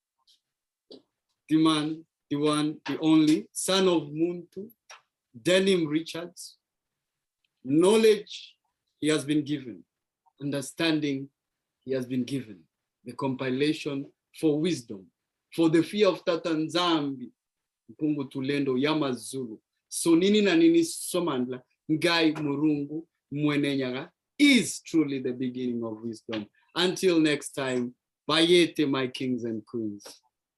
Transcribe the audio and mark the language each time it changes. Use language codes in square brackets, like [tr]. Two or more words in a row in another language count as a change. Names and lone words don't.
[en] Timan, the one, the only, son of Muntu, Denim Richards. Knowledge he has been given, understanding he has been given, the compilation for wisdom, for the fear of Tatanzambi, Mpungu Tulendo Yamazulu, Sonini na nini Somandla, Ngai Murungu, Mwenenyaga, is truly the beginning of wisdom. Until next time, Bayete, my kings and queens.